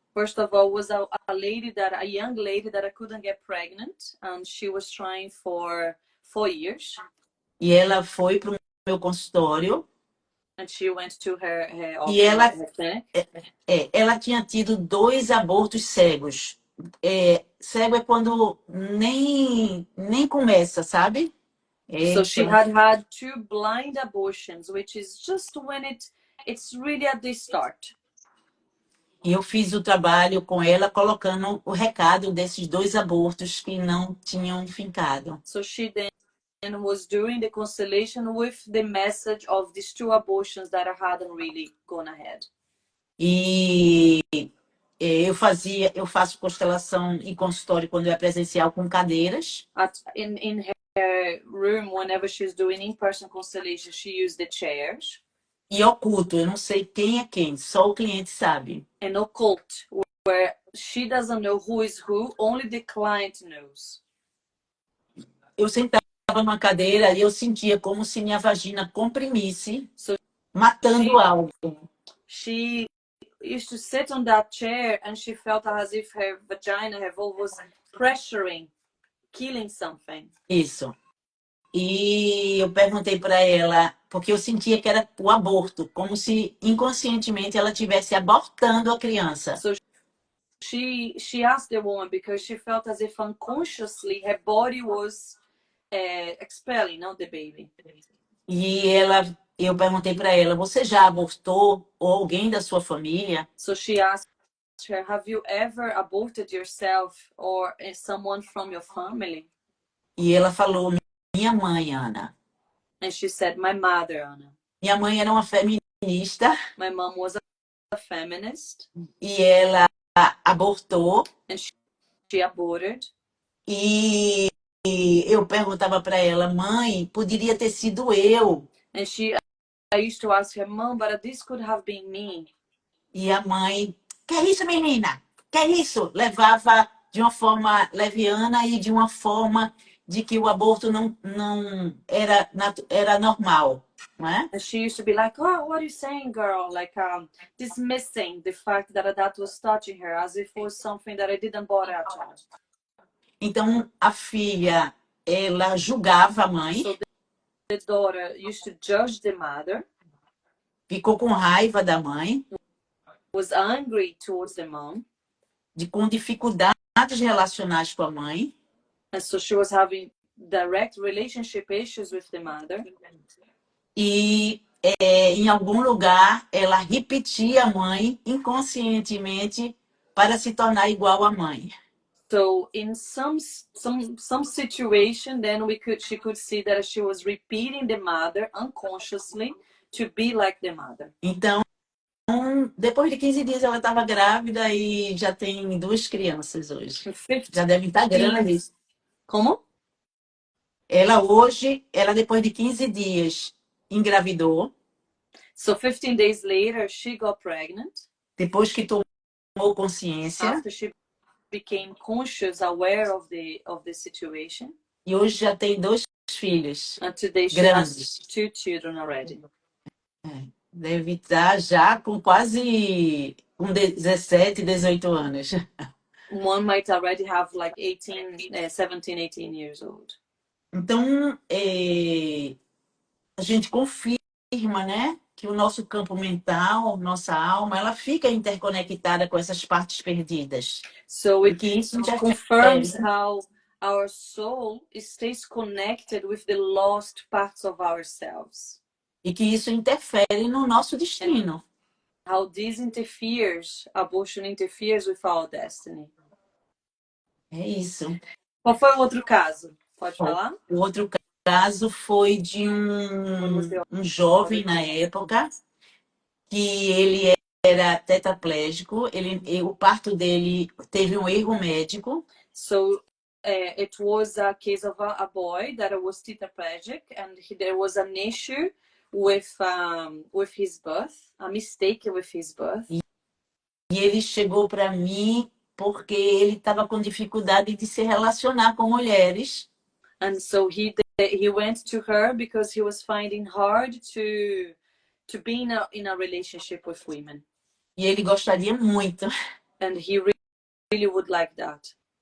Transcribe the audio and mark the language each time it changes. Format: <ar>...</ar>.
<en>First of all, was a young lady that I couldn't get pregnant, and she was trying for 4 years.</en> <pt>E ela foi para o meu consultório.</pt> <en>And she went to her</en> <pt>E ela,</pt> <en>clinic.</en> <pt>ela tinha tido 2 abortos cegos. Cego é quando nem começa, sabe?</pt> <en>So she had 2 blind abortions, which is just when it's really at the start.</en> <pt>E eu fiz o trabalho com ela colocando o recado desses 2 abortos que não tinham fincado.</pt> <en>So she then was doing the constellation with the message of these 2 abortions that hadn't really gone ahead.</en> <pt>E eu faço constelação em consultório quando é presencial com cadeiras.</pt> <en>In her room, whenever she's doing in-person constellation, she used the chairs.</en> <pt>E oculto, eu não sei quem é quem, só o cliente sabe.</pt> <en>And occult, where she doesn't know who is who, only the client knows.</en> <pt>Eu sentava numa cadeira e eu sentia como se minha vagina comprimisse, matando algo.</pt> <en>She used to sit on that chair and she felt as if her vagina, her vulva was pressuring, killing something.</en> <pt>Isso. E eu perguntei para ela, porque eu sentia que era o aborto, como se inconscientemente ela estivesse abortando a criança.</pt> <en>So she asked the woman because she felt as if unconsciously her body was expelling, not the baby.</en> <pt>E eu perguntei para ela, você já abortou ou alguém da sua família?</pt> <en>So she asked her, have you ever aborted yourself or someone from your family?</en> <pt>E ela falou, minha mãe, Ana.</pt> <en>And she said, my mother, Ana.</en> <pt>Minha mãe era uma feminista.</pt> <en>My mom was a feminist.</en> <pt>E ela abortou.</pt> <en>And she aborted.</en> <pt>E eu perguntava para ela, mãe, poderia ter sido eu.</pt> <en>And I used to ask her, Mom, but this could have been me.</en> <pt>E a mãe, que é isso, menina? Que é isso? Levava de uma forma leviana e de uma forma de que o aborto não era, era normal, não é?</pt> <en>And she used to be like, oh, what are you saying, girl? Like, dismissing the fact that that was touching her as if it was something that I didn't bother at all.</en> <pt>Então, a filha, ela julgava a mãe,</pt> <en>So the daughter used to judge the mother,</en> <pt>ficou com raiva da mãe,</pt> <en>was angry towards the mom,</en> <pt>com dificuldades relacionais com a mãe,</pt> <en>and so she was having direct relationship issues with the mother.</en> <pt>e em algum lugar ela repetia a mãe inconscientemente para se tornar igual à mãe.</pt> <en>So in some situation, then she could see that she was repeating the mother unconsciously to be like the mother.</en> <pt>Então, depois de 15 dias ela estava grávida e já tem duas crianças hoje. Já devem estar grandes. Como? Ela depois de 15 dias engravidou.</pt> <en>So 15 days later, she got pregnant.</en> <pt>Depois que tomou consciência.</pt> <en>After she became conscious, aware of the situation.</en> <pt>E hoje já tem dois filhos.</pt> <en>And today she</en> <pt>grandes.</pt> <en>has 2 children already.</en> <pt>Deve estar já com quase 17, 18 anos.</pt> <en>One might already have like 17, 18 years old.</en> <pt>Então, a gente confirma, né, que o nosso campo mental, nossa alma, ela fica interconectada com essas partes perdidas.</pt> <en>So it</en> <pt>isso</pt> <en>confirms how our soul stays connected with the lost parts of ourselves.</en> <pt>E que isso interfere no nosso destino.</pt> <en>And how this abortion interferes with our destiny.</en> <pt>É isso. Qual foi o outro caso? Pode falar? O outro caso foi de um jovem na época que ele era tetraplégico, o parto dele teve um erro médico.</pt> <en>So it was a case of a boy that was tetraplegic and there was an issue with his birth, a mistake with his birth.</en> <pt>E ele chegou para mim porque ele estava com dificuldade de se relacionar com mulheres.</pt> <en>And so he went to her because he was finding hard to be in a relationship with women.</en> <pt>E ele gostaria muito.</pt> <en>And he really would like that.</en>